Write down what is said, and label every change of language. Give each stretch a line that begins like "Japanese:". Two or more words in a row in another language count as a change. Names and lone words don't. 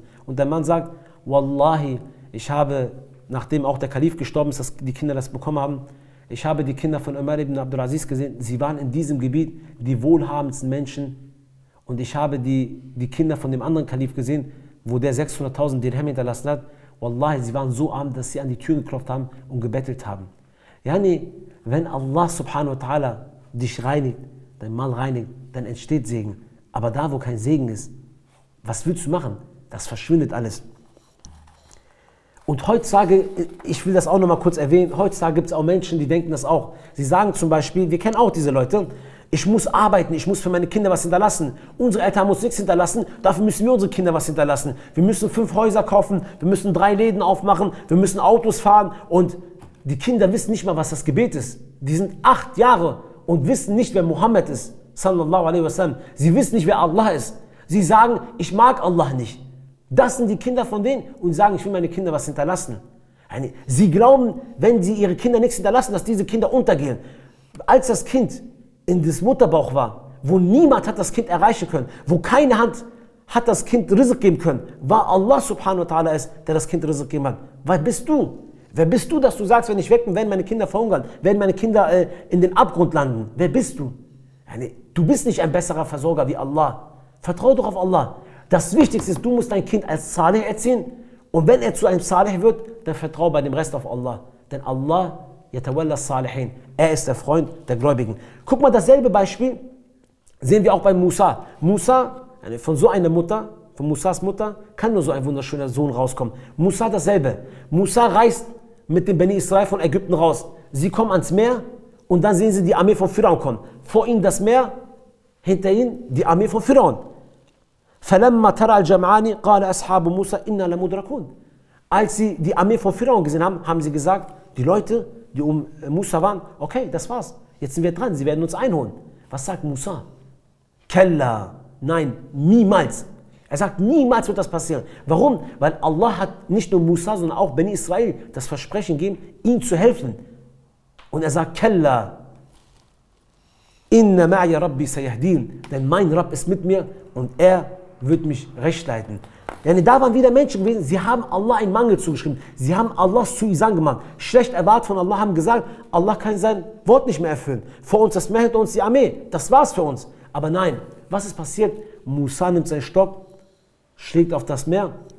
German: Und der Mann sagt, Wallahi, ich habe, nachdem auch der Kalif gestorben ist, dass die Kinder das bekommen haben, ich habe die Kinder von Umar ibn Abdul Aziz gesehen, sie waren in diesem Gebiet die wohlhabendsten Menschen. Und ich habe die Kinder von dem anderen Kalif gesehen, wo der 600.000 Dirham hinterlassen hat. Wallahi, sie waren so arm, dass sie an die Tür geklopft haben und gebettelt haben. Yani, wenn Allah
Arabic: سبحانه وتعالى
German: dich reinigt, dein Mal reinigt, dann entsteht Segen. Aber da, wo kein Segen ist, was willst du machen? Das verschwindet alles. Und heutzutage, ich will das auch noch mal kurz erwähnen, heutzutage gibt es auch Menschen, die denken das auch. Sie sagen zum Beispiel, wir kennen auch diese Leute, ich muss arbeiten, ich muss für meine Kinder was hinterlassen. Unsere Eltern haben uns nichts hinterlassen, dafür müssen wir unsere Kinder was hinterlassen. Wir müssen 5 Häuser kaufen, wir müssen 3 Läden aufmachen, wir müssen Autos fahren und die Kinder wissen nicht mal, was das Gebet ist. Die sind 8 Jahre und wissen nicht, wer Mohammed ist,
Arabic: صلى الله عليه وسلم.
German: Sie wissen nicht, wer Allah ist. Sie sagen, ich mag Allah nicht. Das sind die Kinder von denen und sagen, ich will meine Kinder was hinterlassen. Sie glauben, wenn sie ihre Kinder nichts hinterlassen, dass diese Kinder untergehen. Als das Kind in des Mutterbauch war, wo niemand hat das Kind erreichen können, wo keine Hand hat das Kind Rizq geben können, war Allah
Arabic: سبحانه وتعالى
German: es, der das Kind Rizq gegeben hat. Wer bist du? Wer bist du, dass du sagst, wenn ich weg bin, werden meine Kinder verhungern, werden meine Kinder in den Abgrund landen? Wer bist du? Du bist nicht ein besserer Versorger wie Allah. Vertraue doch auf Allah. Das Wichtigste ist, du musst dein Kind als Salih erziehen. Und wenn er zu einem Salih wird, dann vertraue bei dem Rest auf Allah. Denn Allah,
Arabic: يتولى الصالحين,
German: er ist der Freund der Gläubigen. Guck mal, dasselbe Beispiel sehen wir auch bei Musa. Musa, von so einer Mutter, von Musas Mutter, kann nur so ein wunderschöner Sohn rauskommen. Musa dasselbe. Musa reist mit dem Beni Israel von Ägypten raus. Sie kommen ans Meer und dann sehen sie die Armee von Pharaon kommen. Vor ihnen das Meer, hinter ihnen die Armee von Pharaon.
Arabic: فَلَمَّا تَرَى الْجَمْعَانِ قَالَ أَصْحَابُ مُوسَى إِنَّا لَمُدْرَكُونَ.
German: Als sie die Armee von Pharaon gesehen haben, haben sie gesagt, die Leute, die um Musa waren, okay, das war's. Jetzt sind wir dran, sie werden uns einholen. Was sagt Musa? Kella, nein, niemals. Er sagt, niemals wird das passieren. Warum? Weil Allah hat nicht nur Musa, sondern auch Beni Israel das Versprechen gegeben, ihm zu helfen. Und er sagt,
Arabic: كلا إن معي ربي سيهدين,
German: denn mein Rabb ist mit mir und er wird mich recht leiten. Da waren wieder Menschen gewesen, sie haben Allah einen Mangel zugeschrieben. Sie haben Allahs Suizan gemacht. Schlecht erwartet von Allah, haben gesagt, Allah kann sein Wort nicht mehr erfüllen. Vor uns das Meer, hinter uns die Armee. Das war's für uns. Aber nein, was ist passiert? Musa nimmt seinen Stock, schlägt auf das Meer.